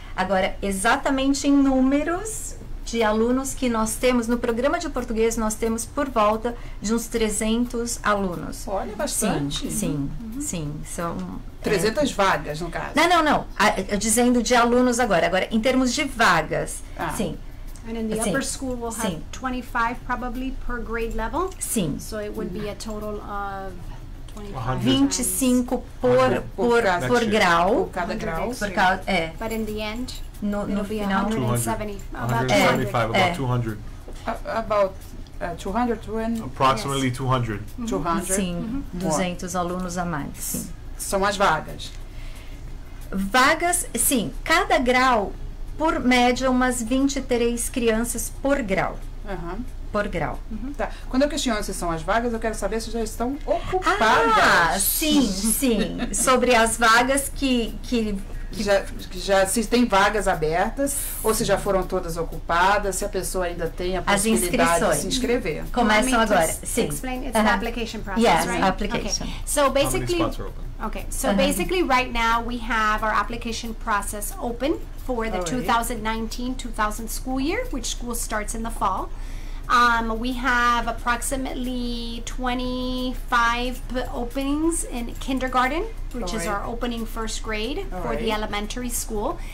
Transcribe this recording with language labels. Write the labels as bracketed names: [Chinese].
[Portuguese] Agora, exatamente em números de alunos que nós temos, no programa de português, nós temos por volta de uns 300 alunos. Olha, bastante. Sim. São 300 vagas, no caso. Não. Dizendo de alunos agora. Agora, em termos de vagas, sim. [English] And in the upper school, we'll have 25 probably per grade level. [Portuguese] Sim. [English] So it would be a total of 25. [Portuguese] 25 por grau. Por cada grau. [English] But in the end, [Portuguese] no final, 170, 175, [English] about 200. About 200 Approximately 200. 200. [Portuguese] Sim, 200 alunos a mais, sim. São as vagas. Vagas, sim, cada grau, por média, umas 23 crianças por grau. Por grau. Tá. Quando eu questiono se são as vagas, eu quero saber se já estão ocupadas. Sim. Sobre as vagas que já se tem vagas abertas ou se já foram todas ocupadas, se a pessoa ainda tem a possibilidade de se inscrever. Começam agora. Sim. [English] Explain, it's the application process, yes, right? application. Okay. So basically, How many spots are open? Okay, so basically right now we have our application process open for the 2019-2000 school year, which school starts in the fall. We have approximately 25 openings in kindergarten, which is our opening first grade for the elementary school.